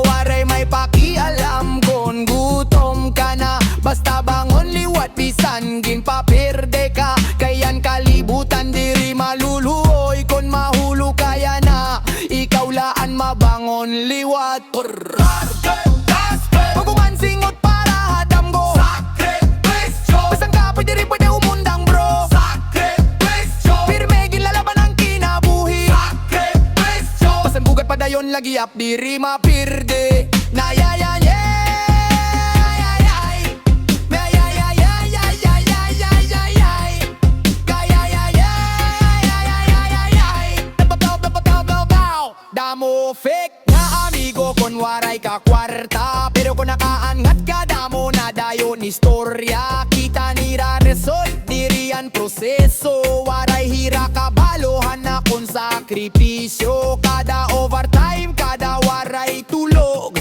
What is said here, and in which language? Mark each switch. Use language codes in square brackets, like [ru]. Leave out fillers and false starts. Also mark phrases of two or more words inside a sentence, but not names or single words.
[war] Waray may pakialam kon gutom ka na. Basta bangon liwat bisan ginpaperde ka. Kayan kalibutan diri maluluoy kon mahulo kaya na. Ikaw laan mabangon liwat. Pagbuman singot para hadam go. Sakripisyo. Basang kapoy diri pwede umundang bro. Sakripisyo. Pirme ginlalaban ang kinabuhi. Sakripisyo. Basang bugat padayon lagi ap diri mapirde. Na ya ya ya. Damo [es] fake na amigo [war] kon waray ka kwarta. Pero kung nakaangat ka damo na dayon istorya. Kita nira result dirian proseso. Waray hira kabalohan na kon sakripisyo. Kada overtime, kada waray tulog.